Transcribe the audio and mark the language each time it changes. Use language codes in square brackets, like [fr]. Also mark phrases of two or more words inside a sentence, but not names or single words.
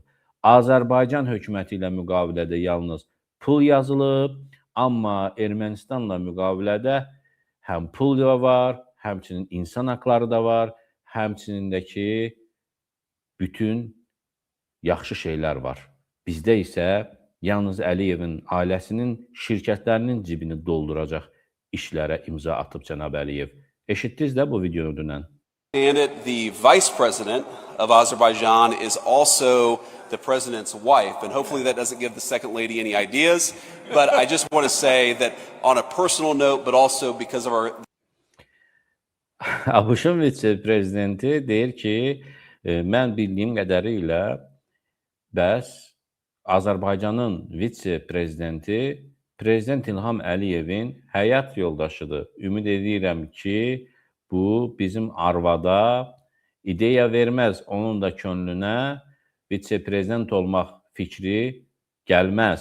[az] Azərbaycan hökuməti ilə müqavilədə yalnız pul yazılıb, amma Ermənistanla müqavilədə həm pul da var, həmçinin insan haqları da var, həmçinin də ki, bütün yaxşı şeylər var. Bizdə isə yalnız Əliyevin ailəsinin şirkətlərinin cibini dolduracaq işlərə imza atıb cənab Əliyev. Eşitdiniz də bu videonu dünən. [en] The vice president of Azerbaijan is also the president's wife, and hopefully that doesn't give the second lady any ideas, but I just want to say that on a personal note, but also because of our... [az] ABŞ-ın vitse-prezidenti deyir ki, mən bildiyim qədərilə bəs Azərbaycanın vitse-prezidenti Prezident İlham Əliyevin həyat yoldaşıdır. Ümid edirəm ki, bu bizim arvada ideya verməz, onun da könlünə vitse-prezident olmaq fikri gəlməz.